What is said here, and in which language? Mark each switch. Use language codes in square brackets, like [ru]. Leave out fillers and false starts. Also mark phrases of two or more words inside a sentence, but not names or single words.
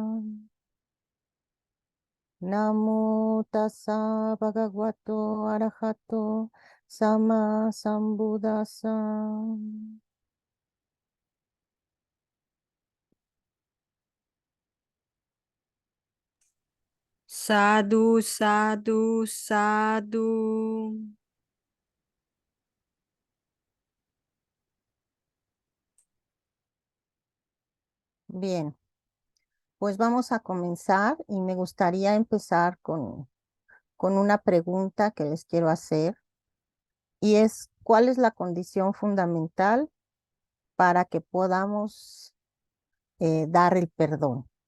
[pi] Namo tassa bhagavato arahato sama sambuddhassa. Sadhu, sadhu, sadhu. [es] Bien, pues vamos a comenzar y me gustaría empezar con una pregunta que les quiero hacer y es, ¿cuál es la condición fundamental para que podamos dar el perdón?